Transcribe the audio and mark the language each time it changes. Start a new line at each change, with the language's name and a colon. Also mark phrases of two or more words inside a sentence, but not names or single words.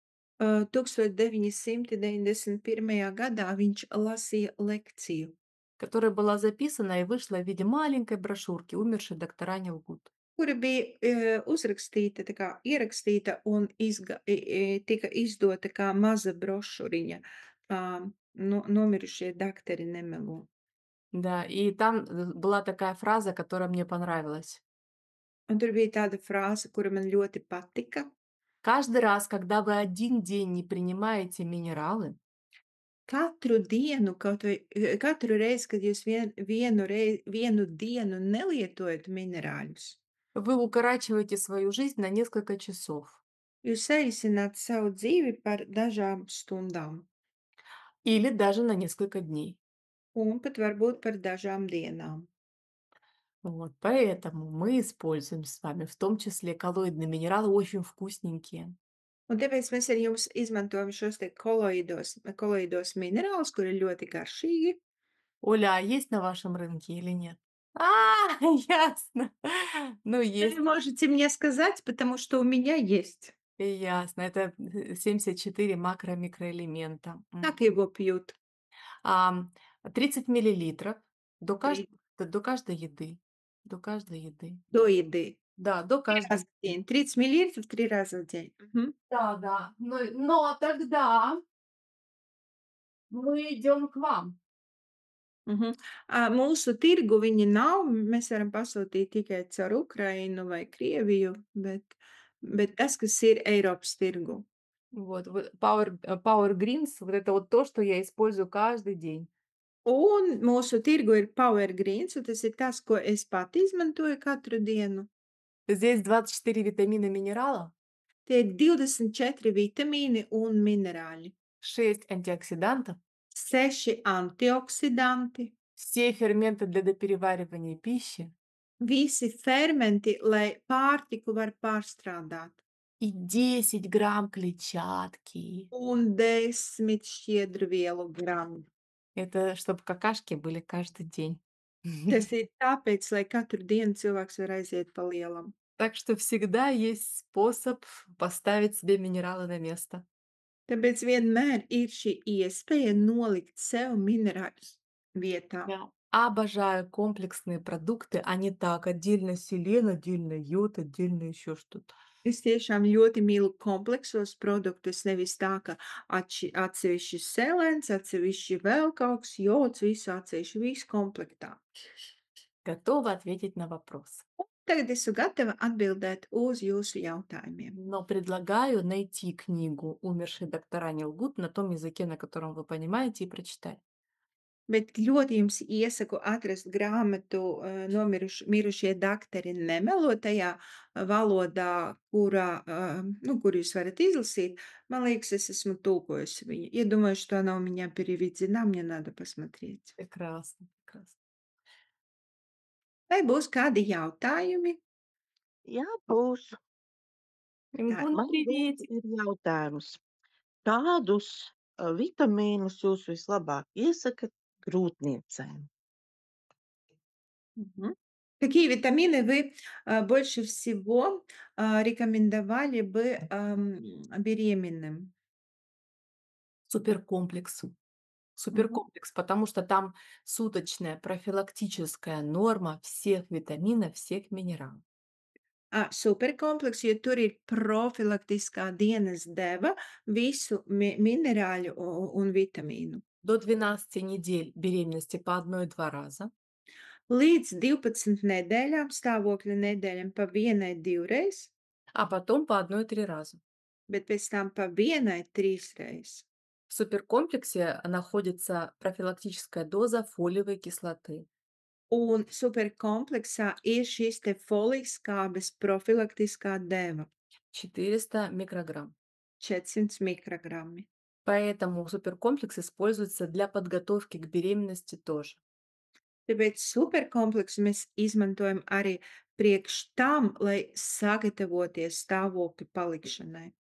Latvian: 1991. gadā viņš lasīja lekciju,
Russian: которая была записана и вышла в виде маленькой брошюрки «Умершие доктора не лгут».
Latvian: kura bija, uzrakstīta, tā kā ierakstīta un tika izdota kā maza brošuriņa, nomirušie daktari nemelo.
Russian: Да, и там была такая фраза, которая мне понравилась.
Latvian: Un tur bija tāda frāze, kura man ļoti patika.
Russian: Каждый раз, когда вы один день не принимаете минералы,
Latvian: Katru dienu, katru reizi, kad jūs vienu dienu nelietojat minerāļus,
Russian: вы укорачиваете свою жизнь на несколько часов
Latvian: jūs saīsināt savu dzīvi par dažām stundām
Russian: или даже на несколько дней.
Latvian: un pat varbūt par dažām dienām.
Russian: Вот, поэтому мы используем с вами в том числе коллоидные минералы, очень вкусненькие.
Latvian: Un tāpēc mēs ar jums izmantojam šos te koloīdos minerālus, kuri ir ļoti garšīgi.
Russian: Оля, а есть на вашем рынке или нет? Ясно. Ну, Вы есть, можете мне сказать, потому что у меня есть. ясно. Это 74 макро-микроэлемента. Так его пьют. Ам, 30 миллилитров до, Три до каждой еды. До каждой еды. до еды. Да, до 3 каждой раза в еды. день. 30 миллилитров 3 раза в день. Мгм. Да, да. Но тогда мы идем к вам.
Latvian: Mhm. Mūsu tirgu viņi nav. Mēs varam pasūtīt tikai caur Ukrainu vai Krieviju, bet tas, kas ir Eiropas tirgu.
Russian: Вот, Power Greens, вот это вот то, что я использую каждый день.
Latvian: Un mūsu tirgu ir Power Greens, un tas ir tas, ko es pati izmantoju katru dienu.
Russian: Здесь 24 витамина минерала,
Latvian: Tie ir 24 vitamīni un minerāļi,
Russian: 6 антиоксидантов,
Latvian: 6 antioksidanti,
Russian: все ферменты для допереваривания пищи
Latvian: visi fermenti, lai pārtiku var pārstrādāt,
Russian: и 10 грамм клетчатки.
Latvian: un 10 šķiedru vielu gramu.
Russian: Это чтобы какашки были каждый день.
Latvian: Tas ir tāpēc, lai katru dienu cilvēks var aiziet pa lielam.
Russian: Так что всегда есть способ поставить себе минералы на место.
Latvian: Tāpēc vienmēr ir šī iespēja nolikt sev minerāļus vietā.
Russian: Я обожаю комплексные продукты, а не так: отдельно селен, отдельно йод, отдельно еще что-то.
Latvian: Es tiešām ļoti mīlu kompleksos produktus, nevis tā, ka atsevišķi selens, atsevišķi vēl kaut kas, jods, visu atsevišķi, visu komplektā.
Russian: Готова ответить на вопрос.
Latvian: Tagad esmu gatava atbildēt uz jūsu jautājumiem.
Russian: Но предлагаю найти книгу «Умершие доктора не лгут» на том языке, на котором вы понимаете, и прочитать.
Latvian: Bet ļoti jums iesaku atrast grāmatu, mirušie daktari nemelo tajā valodā, kur jūs varat izlasīt. Man liekas, es esmu tulkojusi viņu.
Russian: Я думаю, что она у меня переведена, мне надо посмотреть. Прекрасно, прекрасно.
Latvian: Vai būs kādi jautājumi? Jā, būs. Tā, Ингун, man lūk
Russian: приветик.
Latvian: ir jautājums. Kādus vitamīnus jūs vislabāk iesakāt grūtniecēm? Мгм.
Russian: Какие витамины вы, больше всего, рекомендовали бы, беременным? Суперкомплекс. Мгм. Суперкомплекс, потому что там суточная профилактическая норма всех витаминов, всех минералов.
Latvian: Superkomplekss, jo tur ir profilaktiskā dienas deva visu minerāļu un vitamīnu.
Russian: До 12 недель беременности по 1-2 раза,
Latvian: Līdz 12 nedēļām, stāvokļa nedēļām pa vienai divreiz,
Russian: а потом по 1-3 раза.
Latvian: bet pēc tam pa vienai trīsreiz.
Russian: В суперкомплексе находится профилактическая доза фолиевой кислоты.
Latvian: Un superkompleksā ir šīs te folijas skābes profilaktiskā deva
Russian: 400 микрограмм.
Latvian: 400 mikrogrammi.
Russian: Поэтому суперкомплекс используется для подготовки к беременности тоже.
Latvian: Tāpēc superkompleksu mēs izmantojam arī priekš tam, lai sagatavoties stāvokļa palikšanai.